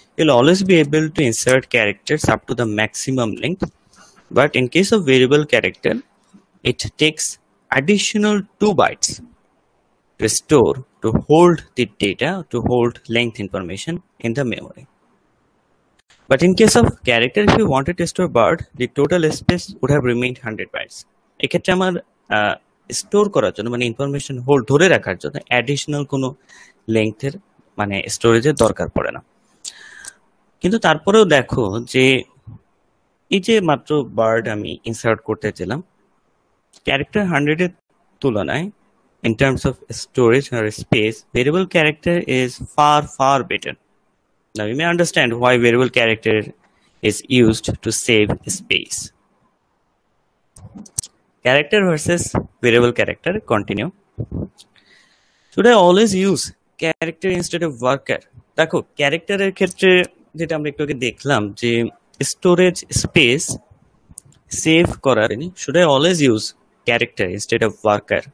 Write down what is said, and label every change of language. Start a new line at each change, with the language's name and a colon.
English: You'll always be able to insert characters up to the maximum length, but in case of variable character it takes additional 2 bytes to store, to hold the data, to hold length information in the memory. But in case of character, if you wanted to store bird, the total space would have remained 100 bytes.
Bangla: এক্ষেত্রে আমার store করার জন্য মানে information hold ধরে রাখার জন্য additional কোনো লেংথের মানে স্টোরেজের দরকার পড়ে না। কিন্তু তারপরেও দেখো যে এই যে মাত্র বার্ড আমি ইনসার্ট করতে চাইলাম, ক্যারেক্টার 100-এর তুলনায়
English: in terms of storage or space, variable character is far better. Now you may understand why variable character is used to save space. Character versus variable character continue. Should I always use character instead of varchar?
Bangla: দেখো ক্যারেক্টারের ক্ষেত্রে যেটা আমরা একটু আগে দেখলাম যে storage space save করার,
English: Should I always use character instead of varchar?